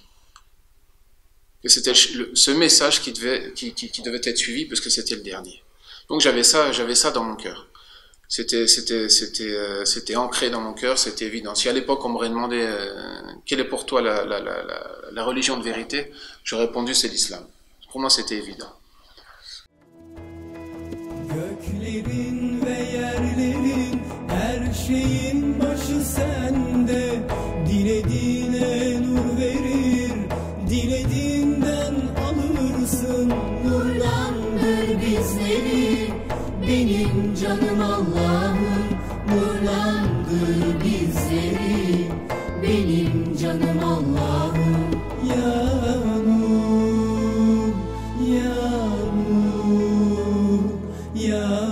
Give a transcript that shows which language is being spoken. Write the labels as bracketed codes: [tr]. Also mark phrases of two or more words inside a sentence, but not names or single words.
[fr] Et c'était ce message qui devait être suivi parce que c'était le dernier. Donc j'avais ça dans mon cœur. C'était ancré dans mon cœur, c'était évident. Si à l'époque on m'aurait demandé quelle est pour toi la religion de vérité, j'aurais répondu c'est l'islam. Pour moi c'était évident. [tr] Göklerin ve yerlerin her şeyin başı sende, dilediğine nur verir, dilediğinden alırsın, nurlandır bizleri, benim canım Allah'ım, nurlandır bizleri, benim canım Allah'ım, ya nur, ya nur, ya